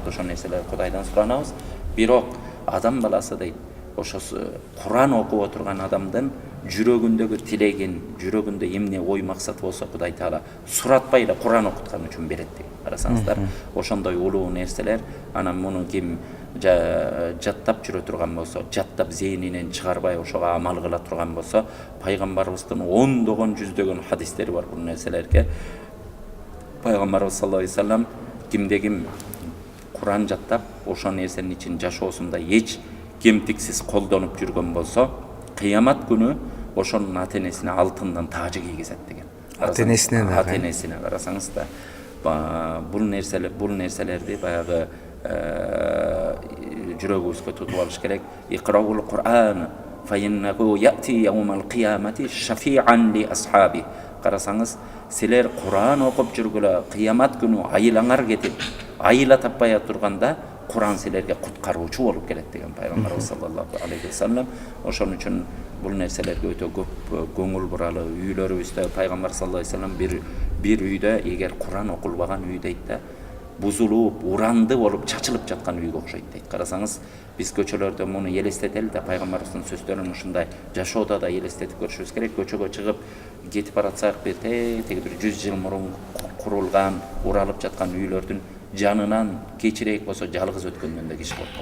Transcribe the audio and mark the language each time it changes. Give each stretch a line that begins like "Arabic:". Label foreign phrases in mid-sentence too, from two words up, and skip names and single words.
Kyrgyz: Ошол нерселер Кудайдан суранабыз. Бирок адам баласы дейт, ошо Куран окуп отурган адамдын жүрөгүндөгү тилегин, жүрөгүндө эмне ой максат болсо Кудай Таала суратпай эле Куран окуткан үчүн берет дейт. Карасаңыздар, ошондой улуу нерселер. Анан муну ким жаттап жүрө турган болсо, жаттап зейнинен чыгарбай ошого амал кыла турган болсо, Пайгамбарыбыздын ондогон жүздөгөн хадистери бар бул нерселерге. Пайгамбарыбыз
Arabic: صلى الله عليه وسلم
Kyrgyz: кимде ким Куран жаттап, ошол нерсенин ичин жашоосунда эч кемтиксиз колдонуп жүргөн болсо, кыямат күнү ошонун ата-энесине алтындан тажы кийгизет деген. Ата-энесине карасаңыз да, бул нерселерди баягы жүрөгүбүзгө тутуп алыш керек.
Arabic: اقرؤوا القرآن فإنه يأتي يوم القيامة شفيعا لأصحابه.
Kyrgyz: Карасаңыз, силер Куран окуп жүргүлө кыямат күнү айылаңар кетип, айыла таппай турганда Куран силерге куткаруучу болуп келет деген Пайгамбарыбыз
Arabic: صلى الله عليه وسلم.
Kyrgyz: Ошон үчүн бул нерселерге өтө көп көңүл буралы. Үйлөрүбүздө Пайгамбар
Arabic: صلى الله عليه وسلم
Kyrgyz: бир үйдө эгер Куран окулбаган үй дейт да, бузулуп, уранды болуп чачылып жаткан үйгө окшойт дейт. Карасаңыз, биз көчөлөрдө муну элестетели да, Пайгамбарыбыздын сөздөрүн ушундай жашоодо да элестетип көрүшүбүз керек. Көчөгө чыгып кетип баратсак, бир 100 жыл мурун курулган, уралып жаткан үйлөрдүн жанынан кечирээк болсо жалгыз өткөндөн да киши коркот.